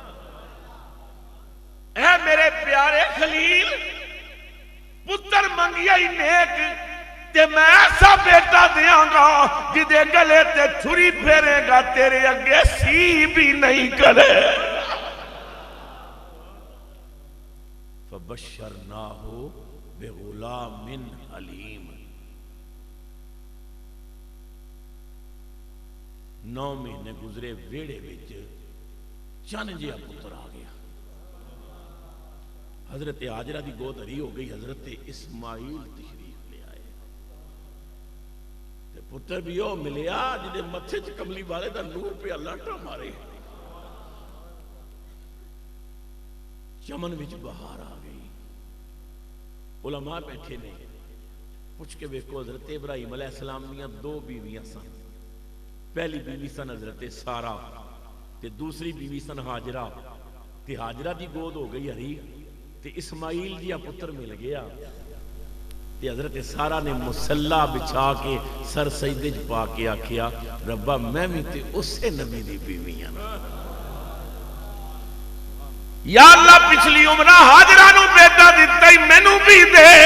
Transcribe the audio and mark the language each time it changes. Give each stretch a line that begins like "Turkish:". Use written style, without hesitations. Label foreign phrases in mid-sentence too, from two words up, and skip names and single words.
Punjabi: اے میرے پیارے خلیل، پتر منگیا ہی نیک، تے میں ایسا بیٹا دیاں گا جدے گلے تے چھری پھیرے گا تیرے اگے سی بھی نہیں کرے۔
Arabic: فبشرناہ بغلام حلیم۔
Punjabi: 9 مہینے گزرے، ویڑے وچ چن جیا پتر آ گیا۔ حضرت ہاجرہ دی گود ہری ہو گئی، حضرت اسماعیل تشریف لے آئے، تے پتر بھی او ملیا جدے متھے چ کملی والے دا نور پہ اللہ ٹا مارے۔ چمن وچ بہار آ گئی، علماء بیٹھے نے، پوچھ کے ویکھو حضرت ابراہیم علیہ السلام دیاں 2 بیویاں سن، پہلی بیوی سن حضرت سارہ تے دوسری بیوی سن ہاجرہ، تے ہاجرہ دی گود ہو گئی ہری، تے اسماعیل جیا پتر مل گیا، تے حضرت سارہ نے مسلح بچھا کے سر سجدے چ پا کے آکھیا ربا میں بھی تے اسے نبی دی بیویاں یا اللہ پچھلی عمرہ ہاجرہ نو بیٹا دیتا ہی مینوں بھی دے۔